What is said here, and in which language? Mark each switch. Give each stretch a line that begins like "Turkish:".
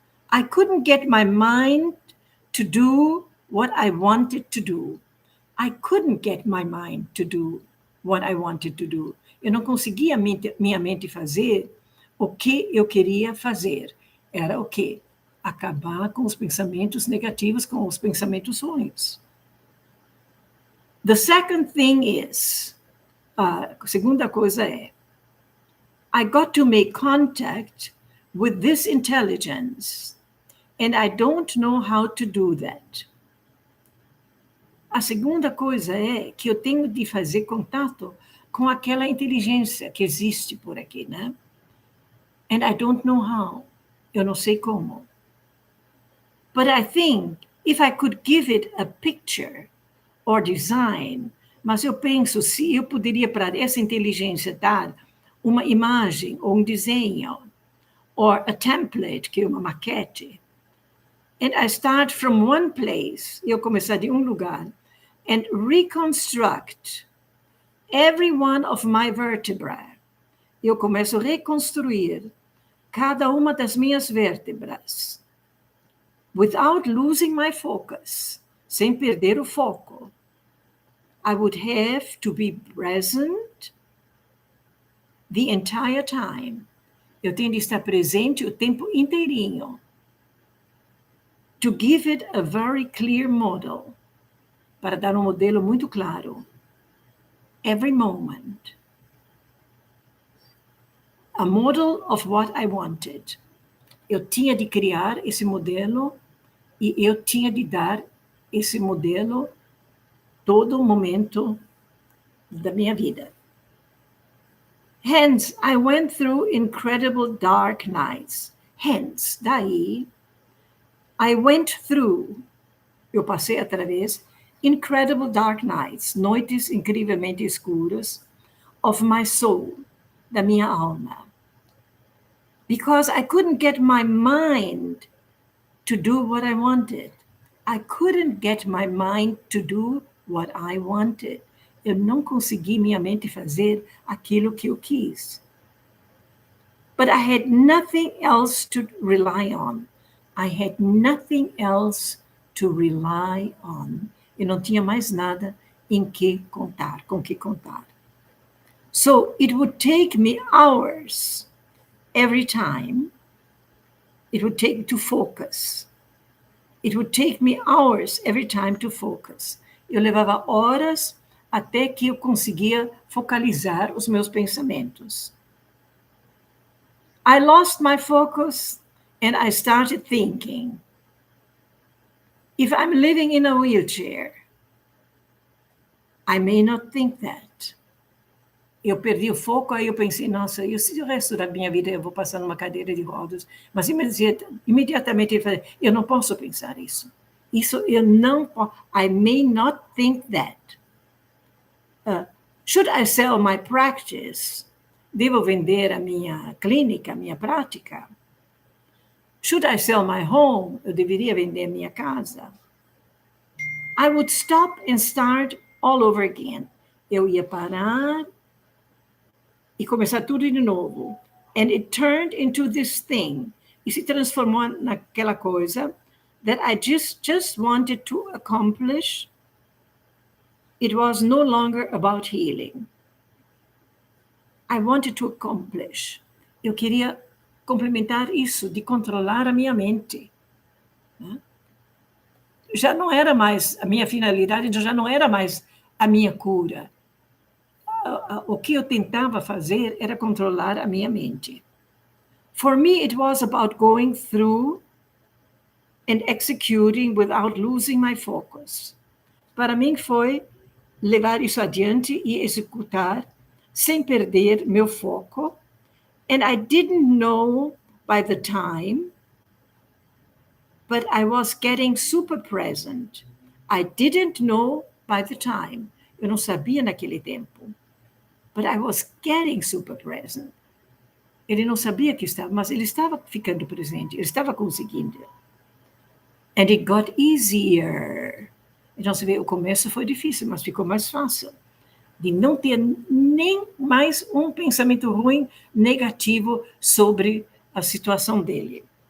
English: I couldn't get my mind to do what I wanted to do. I couldn't get my mind to do what I wanted to do.
Portuguese: Eu não conseguia minha mente fazer o que eu queria fazer. Era o quê? Acabar com os pensamentos negativos, com os pensamentos ruins.
English: The second thing is,
Portuguese: a segunda coisa é,
English: I got to make contact with this intelligence, and I don't know how to do that.
Portuguese: A segunda coisa é que eu tenho de fazer contato com aquela inteligência que existe por aqui, né?
English: And I don't know how.
Portuguese: Eu não sei como.
English: But I think if I could give it a picture or design,
Portuguese: mas eu penso se eu poderia para essa inteligência dar uma imagem ou um desenho,
English: or a template,
Portuguese: que é uma maquete,
English: and I start from one place,
Portuguese: eu começar de um lugar,
English: and reconstruct every one of my vertebrae.
Portuguese: Eu começo a reconstruir cada uma das minhas vértebras,
English: without losing my focus,
Portuguese: sem perder o foco.
English: I would have to be present the entire time.
Portuguese: Eu tenho de estar presente o tempo inteirinho.
English: To give it a very clear model.
Portuguese: Para dar um modelo muito claro.
English: Every moment. A model of what I wanted.
Portuguese: Eu tinha de criar esse modelo e eu tinha de dar esse modelo todo momento da minha vida.
English: Hence, I went through incredible dark nights.
Portuguese: Hence, daí,
English: I went through,
Portuguese: eu passei através,
English: incredible dark nights,
Portuguese: noites incrivelmente escuras,
English: of my soul,
Portuguese: da minha alma.
English: Because I couldn't get my mind to do what I wanted. I couldn't get my mind to do what I wanted.
Portuguese: Eu não consegui minha mente fazer aquilo que eu quis.
English: But I had nothing else to rely on. I had nothing else to rely on.
Portuguese: Eu não tinha mais nada em que contar, com que contar.
English: So it would take me hours every time. It would take to focus. It would take me hours every time to focus.
Portuguese: Eu levava horas até que eu conseguia focalizar os meus pensamentos.
English: I lost my focus and I started thinking, if I'm living in a wheelchair, I may not think that.
Portuguese: Eu perdi o foco, aí eu pensei, nossa, se o resto da minha vida eu vou passar numa cadeira de rodas, mas imediatamente eu falei, eu não posso pensar isso. Isso eu não posso,
English: I may not think that. Should I sell my practice?
Portuguese: Devo vender a minha clínica, a minha prática?
English: Should I sell my home?
Portuguese: Eu deveria vender a minha casa?
English: I would stop and start all over again.
Portuguese: Eu ia parar e começar tudo de novo.
English: And it turned into this thing.
Portuguese: E se transformou naquela coisa
English: that I just wanted to accomplish. It was no longer about healing. I wanted to accomplish.
Portuguese: Eu queria complementar isso, de controlar a minha mente. Né? Já não era mais, a minha finalidade já não era mais a minha cura. O que eu tentava fazer era controlar a minha mente.
English: For me, it was about going through and executing without losing my focus.
Portuguese: Para mim foi levar isso adiante e executar sem perder meu foco.
English: And I didn't know by the time, but I was getting super present. I didn't know by the time.
Portuguese: Eu não sabia naquele tempo.
English: But I was getting super present.
Portuguese: Ele não sabia que estava, mas ele estava ficando presente. Ele estava conseguindo.
English: And it got easier.
Portuguese: Então, você vê, o começo foi difícil, mas ficou mais fácil. De não ter nem mais um pensamento ruim, negativo sobre a situação dele.